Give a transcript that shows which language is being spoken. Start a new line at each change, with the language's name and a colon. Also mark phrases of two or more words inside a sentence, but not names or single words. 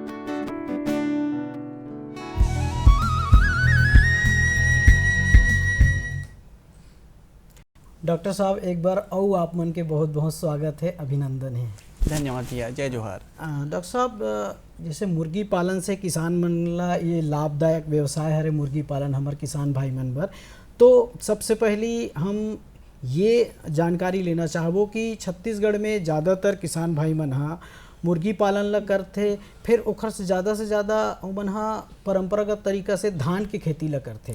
Chhattisgarhi: डॉक्टर साहब एक बार और आप मन के बहुत बहुत स्वागत है, अभिनंदन है। धन्यवाद भैया, जय जोहार। डॉक्टर साहब, जैसे मुर्गी पालन से किसान मन ला ये लाभदायक व्यवसाय हरे मुर्गी पालन हमार किसान भाई मन बर, तो सबसे पहली हम ये जानकारी लेना चाहबो कि छत्तीसगढ़ में ज़्यादातर किसान भाई मन हा मुर्गी पालन ला करथे, फिर ओखर से ज़्यादा ओमन हा परंपरागत तरीका से धान के खेती ला करथे।